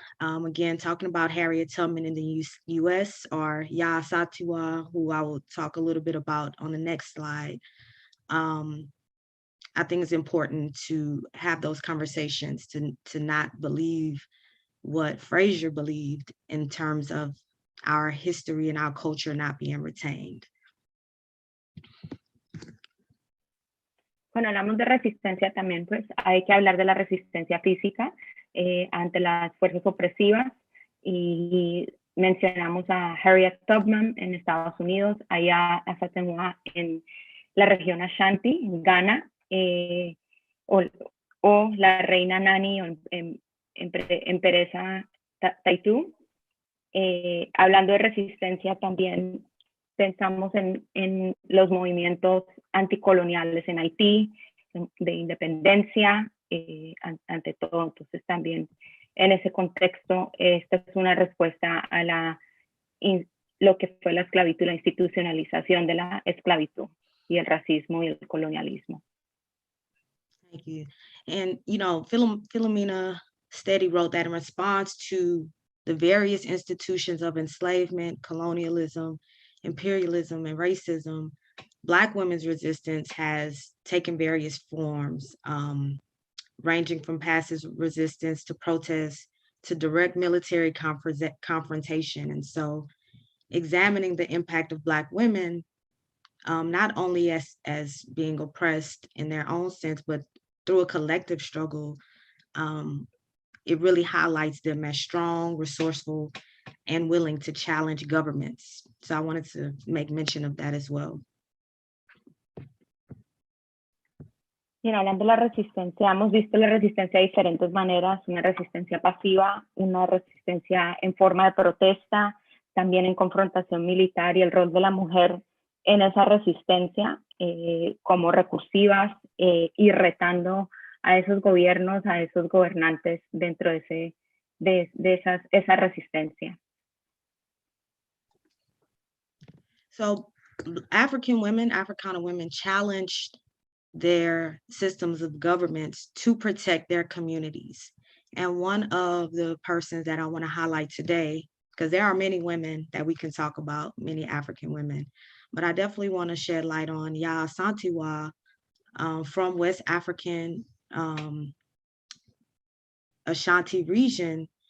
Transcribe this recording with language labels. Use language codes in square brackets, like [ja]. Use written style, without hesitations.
[en] Again, talking about Harriet Tubman in the US, or Ya Satua, who I will talk a little bit about on the next slide. I think it's important to have those conversations, to not believe what Fraser believed in terms of our history and our culture not being retained. [es] Cuando hablamos de resistencia también, pues hay que hablar de la resistencia física ante las fuerzas opresivas, y mencionamos a Harriet Tubman en Estados Unidos, allá a Satenwa en la región Ashanti, en Ghana, o la reina Nani en Pereza Taitú. Hablando de resistencia también pensamos en los movimientos anticoloniales en Haití, de independencia, ante todo. Entonces también en ese contexto, esta es una respuesta a lo que fue la esclavitud, la institucionalización de la esclavitud y el racismo y el colonialismo. [en] Thank you. And, Philomena Steady wrote that in response to the various institutions of enslavement, colonialism, imperialism, and racism, Black women's resistance has taken various forms, ranging from passive resistance to protest to direct military confrontation. And so examining the impact of Black women, not only as being oppressed in their own sense, but through a collective struggle, it really highlights them as strong, resourceful, and willing to challenge governments. So I wanted to make mention of that as well. [es] Bien, hablando de la resistencia, hemos visto la resistencia de diferentes maneras, una resistencia pasiva, una resistencia en forma de protesta, también en confrontación militar y el rol de la mujer en esa resistencia como recursivas y retando a esos gobiernos, a esos gobernantes dentro de esa resistencia. [en] So African women, Africana women challenged their systems of governments to protect their communities. And one of the persons that I want to highlight today, because there are many women that we can talk about, many African women, but I definitely want to shed light on Yaa Asantewaa from West African Ashanti region.